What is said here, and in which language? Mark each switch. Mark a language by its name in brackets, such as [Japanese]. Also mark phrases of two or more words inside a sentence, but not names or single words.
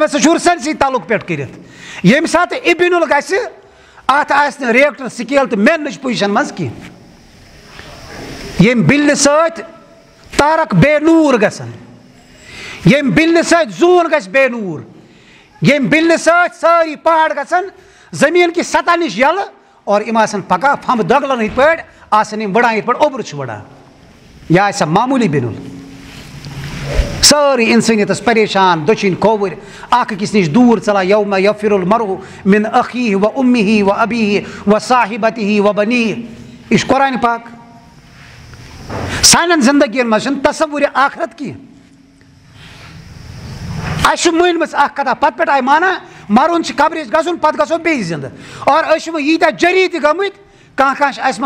[Kashmiri] ہسا چھُ سٲرسٕے تعلق پٮ۪ٹھ کٔرِتھ ییٚمہِ ساتہٕ یہِ بِنُل گژھِ اتھ آسہِ نہٕ [English] Richter scale [Kashmiri] تہٕ میننٕچ پُزِشن منٛز کینٛہہ ییٚمہِ بِنلہِ سۭتۍ تارک بے نوٗر گژھن ییٚمہِ بِنلہِ سۭتۍ زوٗن گژھِ بے نوٗر ییٚمہِ بِنلہِ سۭتۍ سٲری پہاڑ گژھن زٔمیٖن کہِ سطح نِش یلہٕ اور یِم آسن پکان پھمب دۄگلن ہٕنٛدۍ پٲٹھۍ آسن یِم وٕڑان یِتھ پٲٹھۍ اوٚبرٕ چھُ وٕڑان یہِ آسہِ معموٗلی بِنُل سٲری اِنسٲنیتس پریشان دٔچھِنۍ کھووٕرۍ اکھ أکِس نِش دوٗر ژلان [Arabic] یومہ یفر المرء من اخیہ و امہ و ابیہ و صاحبتہ و بنیہ [Kashmiri] یہ چھُ قرآنِ پاک سانٮ۪ن زندگین منٛز چھُنہٕ تصوُرِ آخرت کینٛہہ اَسہِ چھُ مٲنۍمٕژ اکھ کتھا پتہٕ پٮ۪ٹھ آیہِ مانان مرُن چھُ قبرِچ گژھُن پتہٕ گژھو بیٚیہِ زندٕ اور أسۍ چھِ وۄنۍ ییٖتیاہ جٔری تہِ گٔمٕتۍ کانٛہہ چھُ اَسہِ منٛز